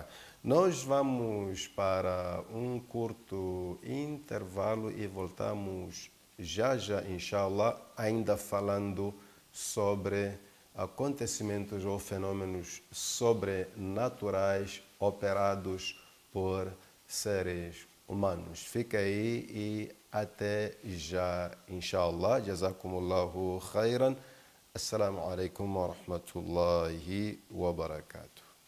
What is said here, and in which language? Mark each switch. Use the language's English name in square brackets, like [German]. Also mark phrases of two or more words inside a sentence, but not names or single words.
[Portuguese] Nós vamos para um curto intervalo e voltamos já, inshallah, ainda falando sobre acontecimentos ou fenômenos sobrenaturais operados por seres humanos. Fica aí e até já, inshallah. [Arabic] جزاكم الله خيرا. السلام عليكم ورحمة الله وبركاته.